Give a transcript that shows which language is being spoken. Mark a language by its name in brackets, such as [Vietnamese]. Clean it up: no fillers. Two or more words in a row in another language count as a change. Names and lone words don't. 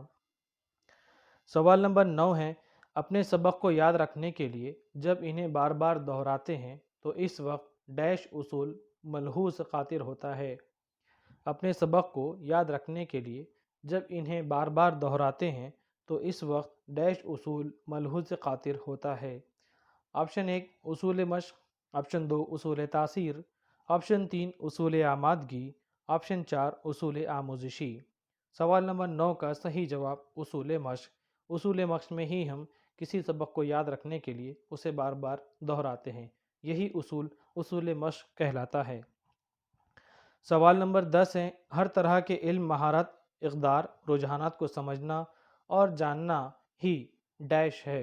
[Urdu] سوال نمبر 9 ہے اپنے سبق کو یاد رکھنے کے لیے جب انہیں بار بار دہراتے ہیں تو اس وقت ڈیش اصول ملحوظ خاطر ہوتا ہے۔ اپنے سبق کو یاد رکھنے کے لیے جب انہیں بار بار دہراتے ہیں تو اس وقت ڈیش اصول ملحوظ خاطر ہوتا ہے۔ آپشن 1 اصول مشق، آپشن 2 اصول تاثیر، آپشن 3 اصول آمادگی، آپشن 4 اصول آموزشی۔ سوال نمبر 9 کا صحیح جواب اصول مشق۔ اصول مشق میں ہی ہم کسی سبق کو یاد رکھنے کے لیے اسے بار بار دہراتے ہیں، یہی اصول مشق کہلاتا ہے۔ سوال نمبر 10 ہے ہر طرح کے علم، مہارت، اقدار، رجحانات کو سمجھنا اور جاننا ہی ڈیش ہے۔